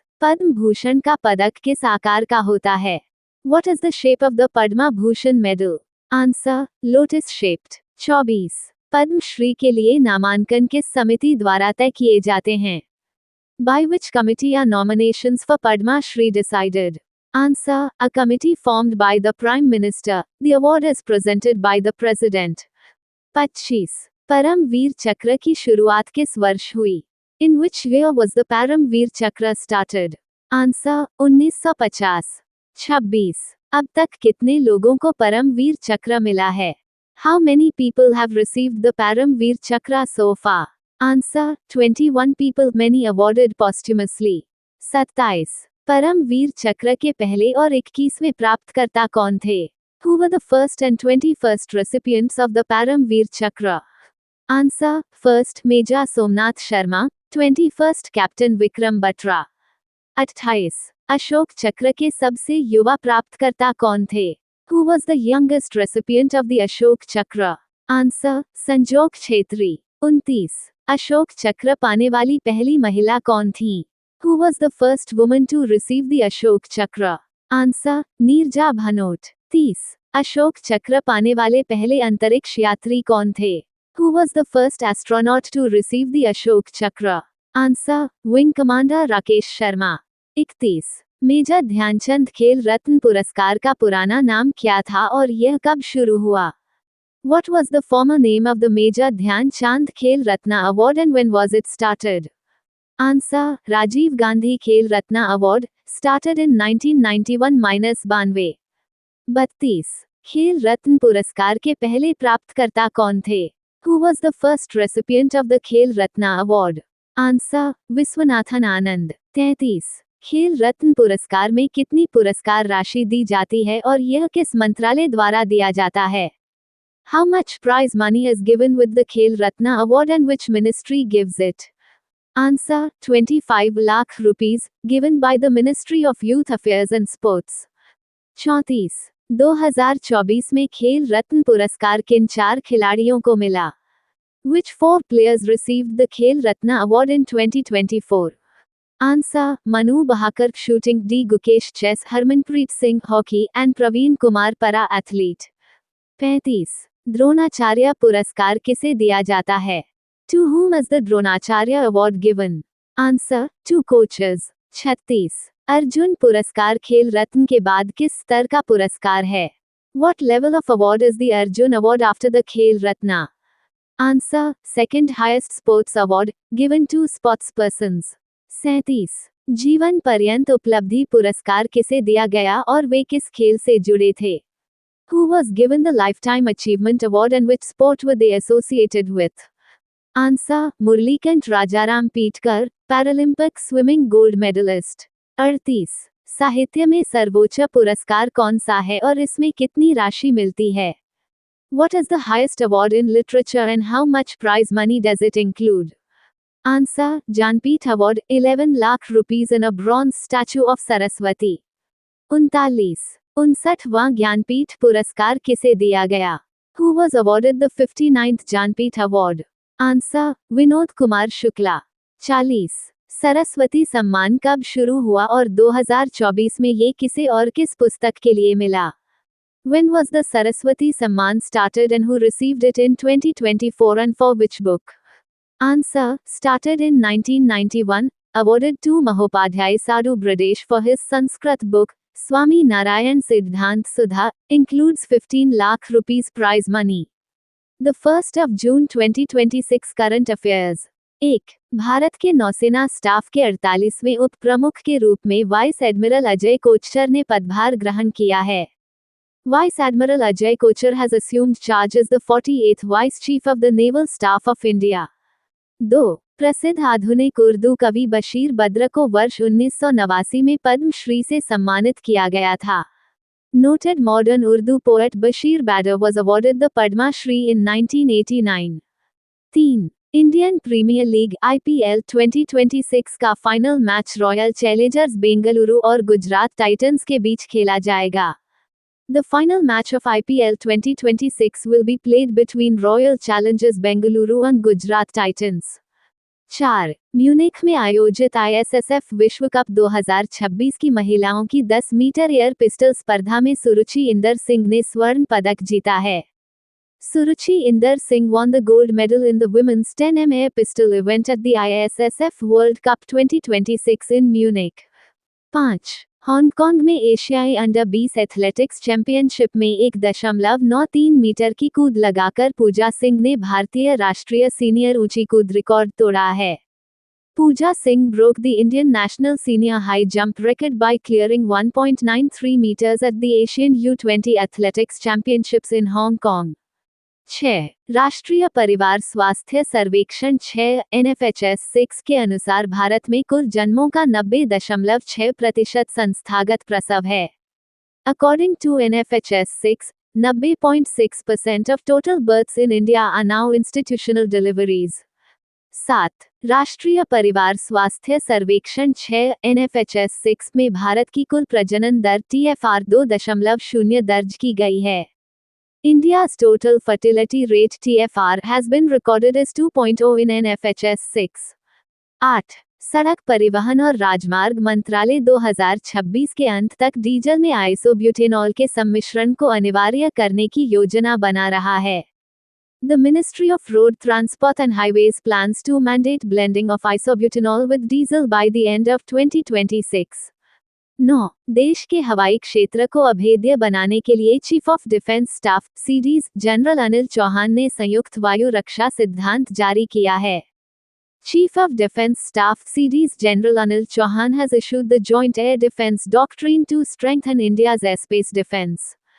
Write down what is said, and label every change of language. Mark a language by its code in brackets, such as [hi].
[hi] पद्म भूषण का पदक किस आकार का होता है? [en] What is the shape of the Padma Bhushan medal? Answer: lotus shaped. 24. [hi] Padma Shri के लिए नामांकन किस समिति द्वारा तय किए जाते हैं? [en] By which committee are nominations for Padma Shri decided? Answer: a committee formed by the Prime Minister. The award is presented by the President. 25. [hi] Paramvir चक्र की शुरुआत किस वर्ष हुई? [en] In which year was the Paramveer Chakra started? Answer: 1950. 26. [hi] अब तक कितने लोगों को परमवीर चक्र मिला है? [en] How many people have received the Paramveer Chakra so far? Answer: 21 people, many awarded posthumously. 27. [hi] Paramvir चक्र के पहले और 21वें प्राप्तकर्ता कौन थे? [en] Who were the first and 21st recipients of the Paramveer Chakra? Answer: first Major Somnath Sharma, 21st Captain Vikram Batra. 28. [hi] Ashok चक्र के सबसे युवा प्राप्तकर्ता कौन थे? [en] Who was the youngest recipient of the Ashok Chakra? Answer: Sanjog Chhetri. 29. [hi] अशोक चक्र पाने वाली पहली महिला कौन थी? [en] Who was the first woman to receive the Ashok Chakra? Answer: Neerja Bhanot. 30. [hi] Ashok चक्र पाने वाले पहले अंतरिक्ष यात्री कौन थे? [en] Who was the first astronaut to receive the Ashok Chakra? Answer: Wing Commander Rakesh Sharma. 31. [hi] Major Dhyanchand खेल रत्न पुरस्कार का पुराना नाम क्या था और यह कब शुरू हुआ? [en] What was the former name of the Major Dhyan Chand Khel Ratna Award and when was it started? Answer: Rajiv Gandhi Khel Ratna Award, started in 1991-92. 32. [hi] खेल रत्न पुरस्कार के पहले प्राप्तकर्ता कौन थे? [en] Who was the first recipient of the Khel Ratna award? Answer: Viswanathan Anand. 33. [hi] खेल रत्न पुरस्कार में कितनी पुरस्कार राशि दी जाती है और यह किस मंत्रालय द्वारा दिया जाता है? [en] How much prize money is given with the Khel Ratna award and which ministry gives it? Answer: 25 lakh rupees, given by the Ministry of Youth Affairs and Sports. 34. [hi] 2024 में खेल रत्न पुरस्कार किन 4 खिलाड़ियों को मिला? [en] Which 4 players received the Khel Ratna award in 2024? Answer: Manu Bahakar shooting, D. Gukesh chess, Harmanpreet Singh hockey and Praveen Kumar para athlete. 35. [hi] Dronacharya पुरस्कार किसे दिया जाता है? [en] To whom is the Dronacharya award given? Answer: to coaches. 36. [hi] Arjun पुरस्कार खेल रत्न के बाद किस स्तर का पुरस्कार है? [en] What level of award is the Arjun award after the Khel Ratna? Answer: second highest sports award, given to sportspersons. 37. [hi] जीवन पर्यंत उपलब्धि पुरस्कार किसे दिया गया और वे किस खेल से जुड़े थे? [en] Who was given the Lifetime Achievement Award and which sport were they associated with? Answer: Murlikant Rajaram Petkar, Paralympic swimming gold medalist. 38. [hi] साहित्य में सर्वोच्च पुरस्कार कौन सा है और इसमें कितनी राशि मिलती है? [en] What is the highest award in literature and how much prize money does it include? Answer: Jnanpith Award, 11 lakh rupees in a bronze statue of Saraswati. 39. [hi] 59वां Jnanpith पुरस्कार किसे दिया गया? [en] Who was awarded the 59th Jnanpith Award? Answer: Vinod Kumar Shukla. 40. [hi] Saraswati सम्मान कब शुरू हुआ और 2024 में ये किसे और किस पुस्तक के लिए मिला? [en] When was the Saraswati Samman started and who received it in 2024 and for which book? Answer: started in 1991, awarded to Mahopadhyay Sadhu Bradesh for his Sanskrit book, Swami Narayan Siddhant Sudha, includes 15 lakh rupees prize money. The 1st of June 2026 current affairs. 1. [hi] Bharat के नौसेना staff के 48वें उप प्रमुख के रूप में vice admiral Ajay Kochhar ने पदभार ग्रहण किया है. [en] Vice Admiral Ajay Kochar has assumed charge as the 48th Vice Chief of the Naval Staff of India. 2. [hi] प्रसिद्ध आधुनिक उर्दू कवि बशीर बद्र को वर्ष 1989 में पद्म श्री से सम्मानित किया गया था. [en] Noted modern Urdu poet Bashir Badr was awarded the Padma Shri in 1989. 3. [hi] Indian premiere league IPL 2026 का final match royal Challengers Bengaluru और गुजरात टाइटंस के बीच खेला जाएगा. [en] The final match of IPL 2026 will be played between Royal Challengers Bengaluru and Gujarat Titans. 4. [hi] Munich में आयोजित ISSF विश्व cup 2026 की महिलाओं की 10 मीटर एयर पिस्टल स्पर्धा में सुरुचि इंदर सिंह ने स्वर्ण पदक जीता है. [en] Suruchi Inder Singh won the gold medal in the women's 10m air pistol event at the ISSF World Cup 2026 in Munich. 5. [hi] Hong Kong में एशियाई अंडर 20 एथलेटिक्स चैंपियनशिप में 1.93 मीटर की कूद लगाकर पूजा सिंह ने भारतीय राष्ट्रीय सीनियर ऊंची कूद रिकॉर्ड तोड़ा है. [en] Pooja Singh broke the Indian national senior high jump record by clearing 1.93 meters at the Asian U20 Athletics Championships in Hong Kong. 6. [hi] राष्ट्रीय परिवार स्वास्थ्य सर्वेक्षण 6 NFHS-6 के अनुसार भारत में कुल जन्मों का 90.6% संस्थागत प्रसव है. [en] According to NFHS-6, 90.6% of total births in India are now institutional deliveries. 7. [hi] राष्ट्रीय परिवार स्वास्थ्य सर्वेक्षण 6 NFHS-6 में भारत की कुल प्रजनन दर TFR 2.0 दर्ज की गई है. [en] India's total fertility rate TFR has been recorded as 2.0 in NFHS-6. 8. [hi] सड़क परिवहन और राजमार्ग मंत्रालय 2026 के अंत तक डीजल में आइसोब्यूटेनॉल के सम्मिश्रण को अनिवार्य करने की योजना बना रहा है. [en] The Ministry of Road Transport and Highways plans to mandate blending of isobutanol with diesel by the end of 2026. 9. [hi] देश के हवाई क्षेत्र को अभेद्य बनाने के लिए chief of defence staff CDs general Anil Chauhan ने संयुक्त वायु रक्षा सिद्धांत जारी किया है. [en] Chief of defence staff CDS general Anil Chauhan has issued the joint air defence doctrine to strengthen India's airspace defence.